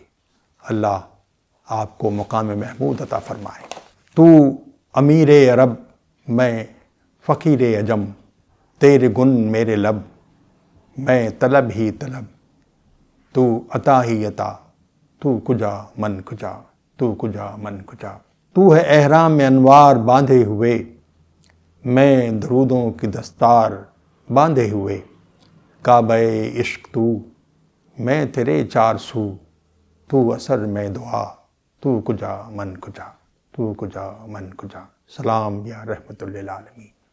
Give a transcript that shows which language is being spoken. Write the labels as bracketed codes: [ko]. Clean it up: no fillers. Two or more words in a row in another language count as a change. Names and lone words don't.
[ur] اللہ آپ کو مقام محمود عطا فرمائے۔ تو امیر عرب، میں فقیر عجم، تیرے گن میرے لب، میں طلب ہی طلب، تو عطا ہی عطا، [fa] تو کجا من کجا، تو کجا من کجا۔ [ur] تو ہے احرام میں انوار باندھے ہوئے، میں درودوں کی دستار باندھے ہوئے، کعبہ عشق تو، میں تیرے چار سو، تو اثر میں دعا، [fa] تو کجا من کجا، تو کجا من کجا۔ [ur] سلام یا رحمت للعالمین۔